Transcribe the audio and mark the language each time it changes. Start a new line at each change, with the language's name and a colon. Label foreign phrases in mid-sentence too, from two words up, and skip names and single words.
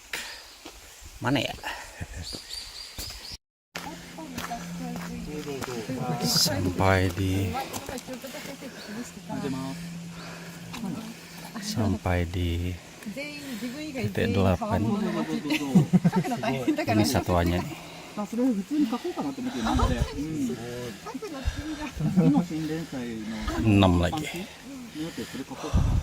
Indonesian: Mana ya? Sampai di titik 8. Ini satuannya nih.
Japanese: それを普通に書こうかなと思って今まで、次の新連載の
Indonesian: 6 lagi.
Japanese: によってそれ書こうかな。